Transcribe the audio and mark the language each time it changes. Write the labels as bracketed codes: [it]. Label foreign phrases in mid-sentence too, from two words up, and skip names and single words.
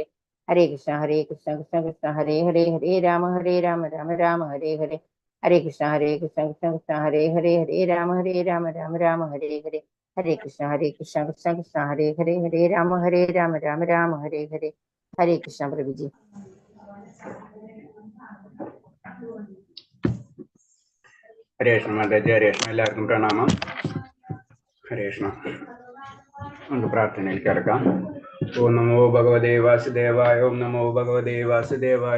[sa] ഹരേ കൃഷ്ണ കൃഷ്ണ കൃഷ്ണ ഹരേ ഹരേ, ഹരേ രാമ രാമ ഹരേ ഹരേ. ഹരേ കൃഷ്ണ കൃഷ്ണ കൃഷ്ണ ഹരേ ഹരേ, ഹരേ രാമ രാമ ഹരേ ഹരേ. ഹരേ കൃഷ്ണ കൃഷ്ണ കൃഷ്ണ ഹരേ ഹരേ, ഹരേ രാമ രാമ ഹരേ ഹരേ. ഹരേ കൃഷ്ണ [ml] പ്രഭുജി. [sa] ഹരേ കൃഷ്ണ [ml] മാതാജി. [sa] ഹരേ കൃഷ്ണ. [ml] എല്ലാവർക്കും പ്രണാമം. [sa] ഹരേ കൃഷ്ണ. [ml] നമുക്ക് പ്രാർത്ഥനയിൽ കിടക്കാം. [sa] ഓം നമോ ഭഗവതേ വാസുദേവായ. ഓം നമോ ഭഗവതേ വാസുദേവായ.